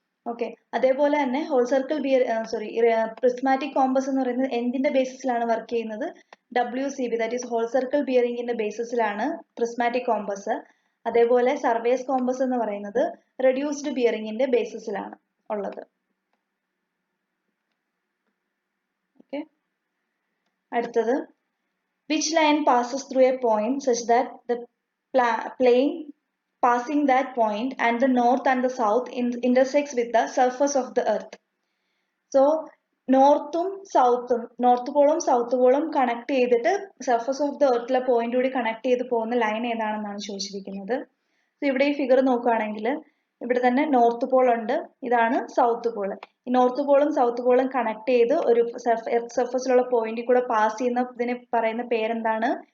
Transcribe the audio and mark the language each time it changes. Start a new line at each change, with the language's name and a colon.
Malayalam: Okay, അതേപോലെ തന്നെ whole circle prismatic compass എന്ന് പറയുന്നത് എന്തിന്റെ ബേസിസിലാണ് വർക്ക് ചെയ്യുന്നത്? WCB, that is whole circle ബിയറിംഗിന്റെ ബേസിസിലാണ് prismatic compass. അതേപോലെ സർവേസ് കോമ്പസ് എന്ന് പറയുന്നത് റെഡ്യൂസ്ഡ് ബിയറിംഗിന്റെ ബേസിസിലാണ് ഉള്ളത്.
English: Okay, അടുത്തത്, which line passes through a point such that the plane passing that point and the north and the south intersects with the surface of the earth?
Malayalam: So നോർത്തും സൗത്തും, north പോളും south പോളും connect ചെയ്തിട്ട് surface of the എർത്തിലെ point കൂടി connect ചെയ്ത് പോകുന്ന line ഏതാണെന്നാണ് ചോദിച്ചിരിക്കുന്നത്. So ഇവിടെ ഈ figure നോക്കുകയാണെങ്കിൽ ഇവിടെ തന്നെ നോർത്ത് പോൾ ഉണ്ട്, ഇതാണ് സൗത്ത് പോൾ. ഈ നോർത്ത് പോളും സൗത്ത് പോളും കണക്ട് ചെയ്ത് ഒരു എർത്ത് സർഫസിലുള്ള പോയിന്റിൽ കൂടെ പാസ് ചെയ്യുന്ന ഇതിനെ പറയുന്ന പേരെന്താണ്?